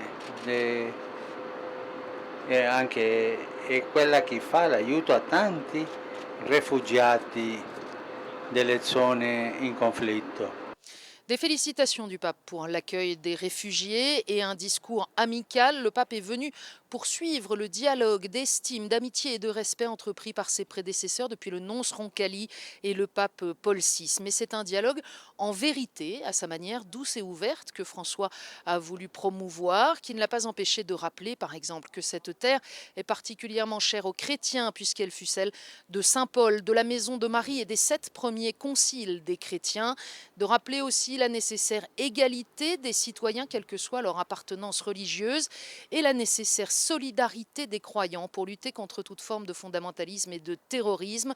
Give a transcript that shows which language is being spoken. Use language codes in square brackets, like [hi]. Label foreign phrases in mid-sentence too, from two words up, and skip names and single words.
[it] e anche è quella che fa l'aiuto a tanti rifugiati delle zone in conflitto. [fr] Des félicitations du pape pour l'accueil des réfugiés et un discours amical. Le pape est venu poursuivre le dialogue d'estime, d'amitié et de respect entrepris par ses prédécesseurs depuis le nonce Roncalli et le pape Paul VI. Mais c'est un dialogue en vérité, à sa manière douce et ouverte, que François a voulu promouvoir, qui ne l'a pas empêché de rappeler, par exemple, que cette terre est particulièrement chère aux chrétiens, puisqu'elle fut celle de Saint Paul, de la maison de Marie et des 7 premiers conciles des chrétiens, de rappeler aussi la nécessaire égalité des citoyens, quelle que soit leur appartenance religieuse, et la nécessaire solidarité des croyants pour lutter contre toute forme de fondamentalisme et de terrorisme.